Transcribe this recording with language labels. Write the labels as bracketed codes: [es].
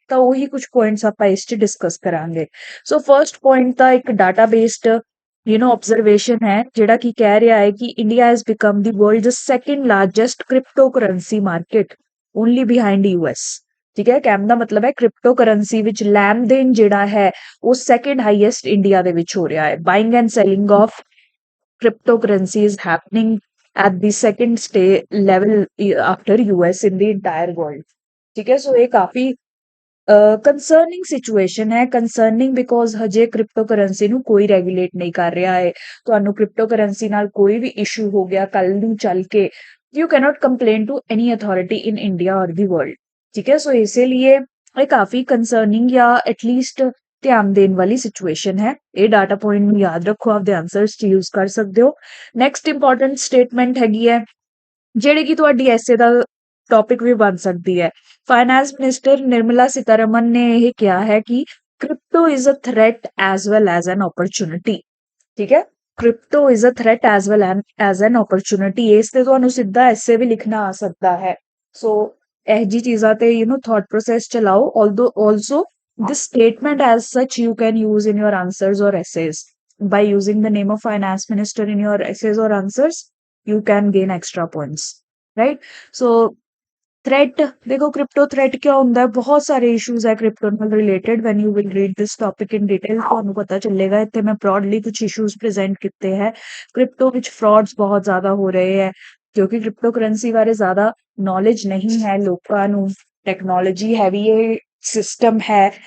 [pa] ਤਾਂ ਉਹੀ ਕੁਝ ਪੁਆਇੰਟਸ ਆਪਾਂ ਇਸ 'ਚ ਡਿਸਕਸ ਕਰਾਂਗੇ। ਸੋ ਫਰਸਟ ਪੁਆਇੰਟ ਤਾਂ ਇੱਕ ਡਾਟਾ ਬੇਸਡ ਆਬਜ਼ਰਵੇਸ਼ਨ ਹੈ, ਜਿਹੜਾ ਕਿ ਕਹਿ ਰਿਹਾ ਹੈ ਕਿ [en] India has become the world second largest crypto currency market, only behind US। [pa] ਠੀਕ ਹੈ, ਕਹਿਣ ਦਾ ਮਤਲਬ ਹੈ ਕ੍ਰਿਪਟੋ ਕਰੰਸੀ ਵਿੱਚ ਲੈਣ ਦੇਣ ਜਿਹੜਾ ਹੈ ਉਹ ਸੈਕਿੰਡ ਹਾਈਐਸਟ ਇੰਡੀਆ ਦੇ ਵਿੱਚ ਹੋ ਰਿਹਾ ਹੈ। [en] Buying and selling of cryptocurrency is happening at the second level after US in the entire world. [hi] ठीक है, सो ये काफी [pa] ਕੰਸਰਨਿੰਗ ਸਿਚੁਏਸ਼ਨ ਹੈ। ਕੰਸਰਨਿੰਗ ਬਿਕੋਜ਼ ਹਜੇ ਕ੍ਰਿਪਟੋ ਕਰੰਸੀ ਨੂੰ ਕੋਈ ਰੈਗੂਲੇਟ ਨਹੀਂ ਕਰ ਰਿਹਾ ਹੈ। ਤੁਹਾਨੂੰ ਕ੍ਰਿਪਟੋ ਕਰੰਸੀ ਨਾਲ ਕੋਈ ਵੀ ਇਸ਼ੂ ਹੋ ਗਿਆ ਕੱਲ ਨੂੰ ਚੱਲ ਕੇ, [en] You cannot complain to any authority in India or the world. [pa] ਠੀਕ ਹੈ, ਸੋ ਇਸੇ ਲਈ ਇਹ ਕਾਫੀ ਕੰਸਰਨਿੰਗ ਜਾਂ ਐਟਲੀਸਟ ਧਿਆਨ ਦੇਣ ਵਾਲੀ ਸਿਚੁਏਸ਼ਨ ਹੈ। ਇਹ ਡਾਟਾ ਪੁਆਇੰਟ ਨੂੰ ਯਾਦ ਰੱਖੋ, ਆਪਦੇ ਆਨਸਰਸ 'ਚ ਯੂਜ਼ ਕਰ ਸਕਦੇ ਹੋ। ਨੈਕਸਟ ਇੰਪੋਰਟੈਂਟ ਸਟੇਟਮੈਂਟ ਹੈਗੀ ਹੈ ਜਿਹੜੀ ਕਿ ਤੁਹਾਡੀ ਐਸੇ ਦਾ ਟੌਪਿਕ ਵੀ ਬਣ ਸਕਦੀ ਹੈ। [hi] फाइनेंस मिनिस्टर निर्मला सीतारमन ने यह किया है कि [en] Crypto is a threat as well as an opportunity. ठीक है, crypto is a threat as well as an opportunity. [pa] इस ते ਤੁਹਾਨੂੰ ਸਿੱਧਾ ਐਸੇ ਵੀ ਲਿਖਣਾ ਆ ਸਕਦਾ ਹੈ। ਸੋ ਇਹ ਜੀ ਚੀਜ਼ਾਂ ਤੇ ਥॉट प्रोसेस ਚਲਾਓ। [en] also this statement as such you can use in your answers or essays by using the name of finance minister in your essays or answers, you can gain extra points, right? [pa] So threat ਦੇਖੋ, crypto threat ਕਿਉਂ ਹੁੰਦਾ ਹੈ? ਬਹੁਤ ਸਾਰੇ issues ਹੈ crypto ਨਾਲ related. [en] when you will read this topic in detail [pa] ਤੁਹਾਨੂੰ ਪਤਾ ਚੱਲੇਗਾ। ਇੱਥੇ ਮੈਂ ਬ੍ਰੌਡਲੀ ਕੁਝ ਇਸ਼ੂਜ਼ ਪ੍ਰੈਜ਼ੈਂਟ ਕੀਤੇ ਹੈ। ਕ੍ਰਿਪਟੋ ਵਿੱਚ ਫਰॉड्स ਬਹੁਤ ਜ਼ਿਆਦਾ ਹੋ ਰਹੇ ਹੈ ਕਿਉਂਕਿ ਕ੍ਰਿਪਟੋ ਕਰੰਸੀ ਬਾਰੇ ਜ਼ਿਆਦਾ ਨੌਲੇਜ ਨਹੀਂ ਹੈ ਲੋਕਾਂ ਨੂੰ। ਟੈਕਨੋਲੋਜੀ ਹੈਵੀ ਇਹ ਸਿਸਟਮ ਹੈ।